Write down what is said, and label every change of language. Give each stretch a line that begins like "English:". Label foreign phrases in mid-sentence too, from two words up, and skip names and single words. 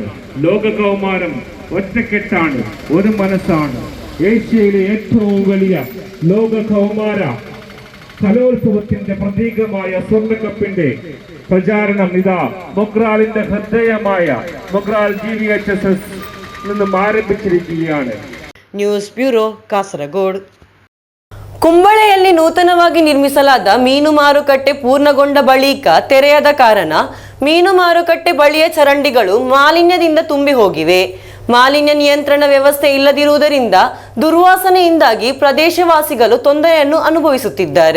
Malayalam: ലോക കൗമാരം ഒറ്റക്കെട്ടാണ്, ഒരു മനസ്സാണ്. ഏഷ്യയിലെ ഏറ്റവും വലിയ ലോക കൗമാര കലോത്സവത്തിന്റെ പ്രതീകമായ സ്വർണ്ണക്കപ്പിന്റെ പ്രചാരണം ഇതാ മൊഗ്രാലിന്റെ ഹൃദയമായ മൊഗ്രാൽ GVHSS നിന്നും ആരംഭിച്ചിരിക്കുകയാണ്.
Kannada: ನ್ಯೂಸ್ ಬ್ಯೂರೋ ಕಾಸರಗೋಡು. ಕುಂಬಳೆಯಲ್ಲಿ ನೂತನವಾಗಿ ನಿರ್ಮಿಸಲಾದ ಮೀನು ಮಾರುಕಟ್ಟೆ ಪೂರ್ಣಗೊಂಡ ಬಳಿಕ ತೆರೆಯದ ಕಾರಣ ಮೀನು ಮಾರುಕಟ್ಟೆ ಬಳಿಯ ಚರಂಡಿಗಳು ಮಾಲಿನ್ಯದಿಂದ ತುಂಬಿ ಹೋಗಿವೆ. ಮಾಲಿನ್ಯ ನಿಯಂತ್ರಣ ವ್ಯವಸ್ಥೆ ಇಲ್ಲದಿರುವುದರಿಂದ ದುರ್ವಾಸನೆಯಿಂದಾಗಿ ಪ್ರದೇಶವಾಸಿಗಳು ತೊಂದರೆಯನ್ನು ಅನುಭವಿಸುತ್ತಿದ್ದಾರೆ.